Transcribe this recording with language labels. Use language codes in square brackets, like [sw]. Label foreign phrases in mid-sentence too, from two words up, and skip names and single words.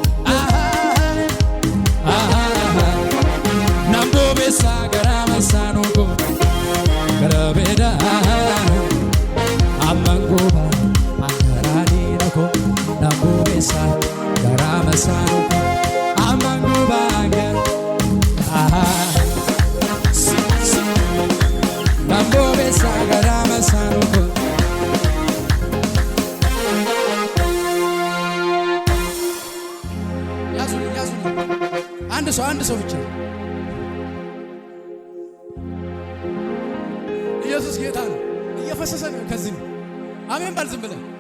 [am] nambobesa garama sanu garabeda amanguba garadi nako nambobesa garama sanu amanguba nambobesa garama sanu አንድ ሰው ብቻ ኢየሱስ ጌታ ነው። እየፈሰሰ ነው ከዚህ አሜን በል ዝም ብለህ